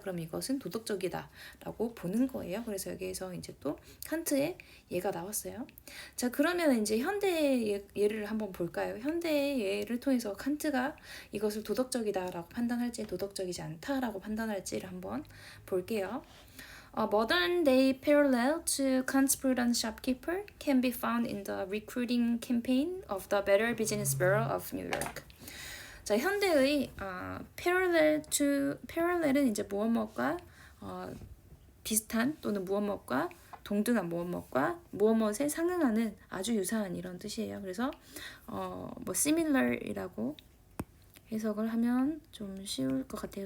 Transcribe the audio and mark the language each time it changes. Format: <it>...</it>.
<ko>그럼 이것은 도덕적이다 라고 보는 거예요. 그래서 여기에서 이제 또 칸트의 예가 나왔어요. 자, 그러면 이제 현대의 예를 한번 볼까요? 현대의 예를 통해서 칸트가 이것을 도덕적이다 라고 판단할지 도덕적이지 않다 라고 판단할지를 한번 볼게요.</ko> <en>A modern day parallel to Kant's prudent shopkeeper can be found in the recruiting campaign of the Better Business Bureau of New York.</en> <ko>자, 현대의 parallel은 이제 무엇과 비슷한 또는 무엇과 동등한 무엇에 상응하는 아주 유사한 이런 뜻이에요. 그래서 뭐 similar이라고 해석을 하면 좀 쉬울 것 같아요.</ko>